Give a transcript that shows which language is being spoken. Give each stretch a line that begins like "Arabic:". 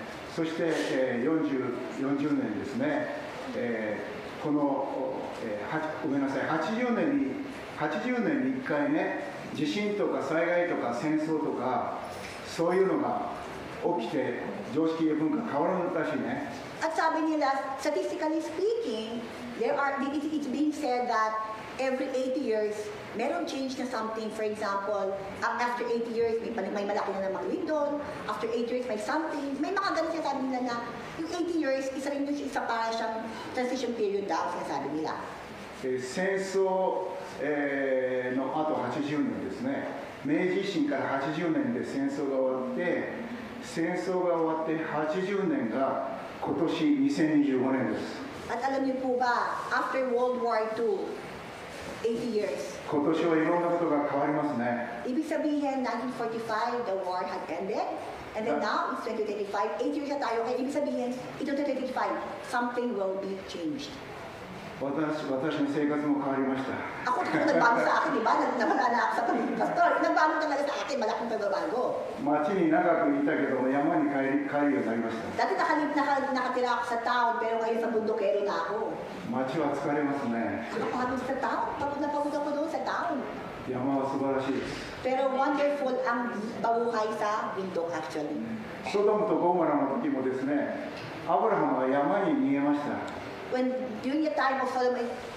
Japanese: そして、40年ですね、この、ごめんなさい、80年に1回ね、地震とか災害とか戦争とか、そういうのが起きて、常識や文化変わるらしいね。
Filipino: At sabi nila,
English: statistically speaking, it's being said that every 80 years, meron change na something. For example, after 80 years,
Filipino: may malaki na naman
English: window. After 80 years, may something.
Filipino: May mga ganun siya sabi nila na yung 80 years, isa rin yung isa para siyang transition period daw, sinasabi nila.
Japanese: 戦争、の後80年ですね。明治維新から80年で戦争が終わって、戦争が終わって80年が今年2025年です。
Filipino: At alam niyo po ba,
English: after World War II, 80 years.
Japanese: 今年はいろんなことが変わりますね。
Filipino: Ibig sabihin,
English: 1945, the war had ended. And then now, it's 2025.
Filipino: 8 years na tayo. Kaya ibig sabihin, ito
English: 2025, something will be changed.
Japanese: 私の生活も変わりました。
Filipino: Ako nagbago sa akin, di ba? Nawala na ako sa pagiging pastor. Nagbago talaga sa akin, malaking pagbabago.
Japanese: 町に長くいたけども山に帰るようになりました。
Filipino: Dati nakatira ako sa town, pero ngayon sa bundokero na ako.
Japanese: 町は疲れますね。
Filipino: Pagod sa town, pagod ako doon sa town.
Japanese: 山は素晴らしいです。
Filipino: Pero wonderful ang babuhay sa bundok actually.
Japanese: ソドムとゴモラの時もですね、アブラハムは山に逃げました。
English: When during the time of Sodom and